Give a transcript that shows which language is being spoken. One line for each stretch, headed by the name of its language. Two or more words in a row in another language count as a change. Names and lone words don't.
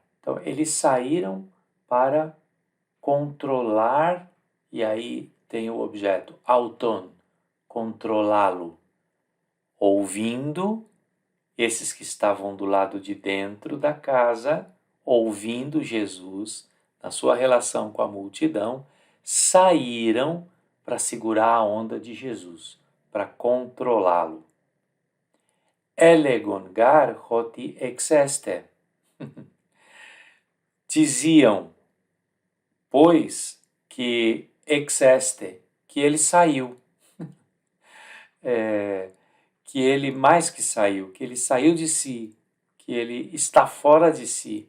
Portuguese: Então, eles saíram para controlar, e aí tem o objeto, auton, controlá-lo, ouvindo esses que estavam do lado de dentro da casa, ouvindo Jesus, na sua relação com a multidão, saíram para segurar a onda de Jesus, para controlá-lo.
Greek: Ἔλεγον γὰρ ὅτι ἐξέστη.
Portuguese: Diziam, pois, que exeste, que ele saiu. Que ele mais que saiu, que ele saiu de si, que ele está fora de si.